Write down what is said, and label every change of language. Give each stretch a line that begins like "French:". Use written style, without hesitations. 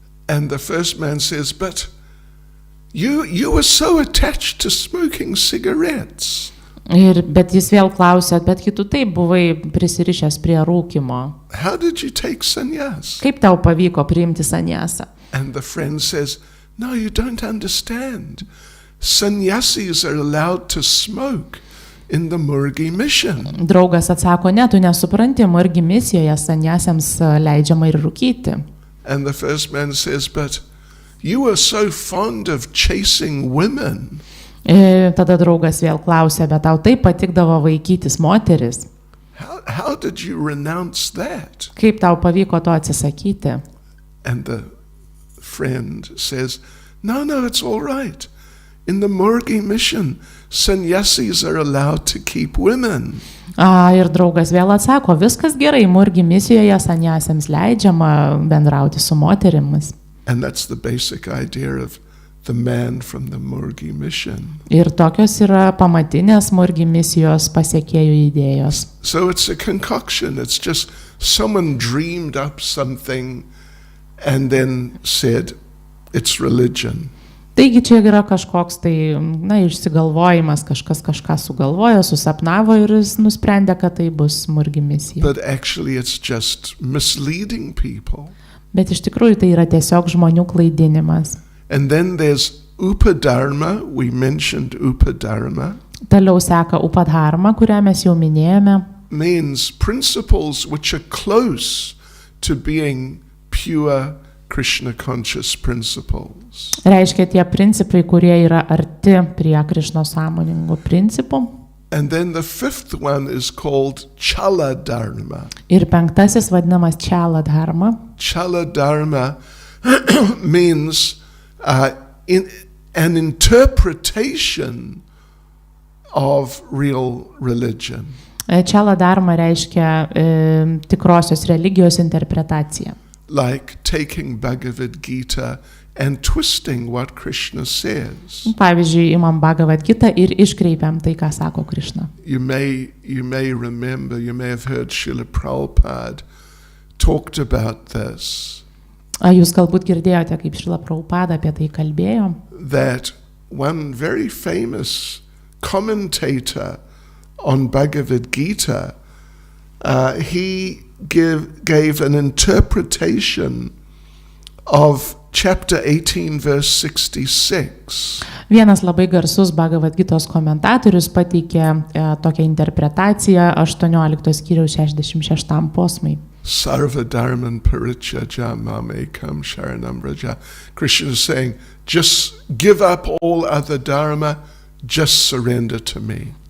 English: And the first man says, "But you were so attached to smoking cigarettes.
Lithuanian: Bet jis vėl klausia, bet tu taip buvai prisirišęs prie rūkimo.
English: How did you take sannyas?"
Lithuanian: Kaip tau pavyko priimti sanjasą?
English: And the friend says, "No, you don't understand. Sannyasis are allowed to smoke in the Murgi mission."
Lithuanian: Draugas atsako, ne, tu nesupranti, murgi misijoje sanjasiams leidžiama ir rūkyti.
English: And the first man says, "But you were so fond of chasing women."
Lithuanian: Tada draugas vėl klausia, bet tau taip patikdavo vaikytis moteris.
English: How did you renounce that?
Lithuanian: Kaip tau pavyko to atsisakyti?
English: And the friend says, No, it's all right. In the Murgi mission, sannyasis are allowed to keep women.
Lithuanian: Ir draugas vėl atsako, viskas gerai, murgi misijoje sanjasiams leidžiama bendrauti su moterimis.
English: And that's the basic idea of the man from the Murgi mission.
Lithuanian: Ir tokios yra pamatinės murgi misijos pasiekėjų idėjos.
English: So it's a concoction. It's just someone dreamed up something and then said it's religion.
Lithuanian: Taigi čia yra kažkoks tai, išsigalvojimas, kažkas kažką sugalvojo, susapnavo ir jis nusprendė, kad tai bus murgi misija.
English: But actually it's just misleading people.
Lithuanian: Bet iš tikrųjų tai yra tiesiog žmonių klaidinimas.
English: And then there's upadharma. We mentioned upadharma.
Lithuanian: Toliau seka upadharma, kurią mes jau minėjome.
English: Means principles which are close to being pure Krishna conscious principles.
Lithuanian: Reiškia tie principai, kurie yra arti prie Krišnos sąmoningų principų.
English: And then the fifth one is called chala dharma.
Lithuanian: Ir penktasis vadinamas chala dharma.
English: Chala dharma means an interpretation of real religion.
Lithuanian: Chala dharma reiškia tikrosios religijos interpretacija.
English: Like taking Bhagavad Gita and twisting what Krishna says.
Lithuanian: Pavyzdžiui, imam Bhagavad Gita ir iškreipiam tai, ką sako Krišna.
English: You may remember, you may have heard Srila Prabhupada talked about this.
Lithuanian: Jūs galbūt girdėjote, kaip Srila Prabhupada apie tai kalbėjo.
English: That one very famous commentator on Bhagavad Gita, he gave an interpretation of chapter 18, verse 66.
Lithuanian: Vienas labai garsus Bhagavad Gitos komentatorius pateikė tokią interpretaciją 18 skyriaus 66 posmai.
Sanskrit: Sarva dharman parityajya mamekam sharanam vraja.
English: Krishna is saying, just give up all other dharma, just surrender to me.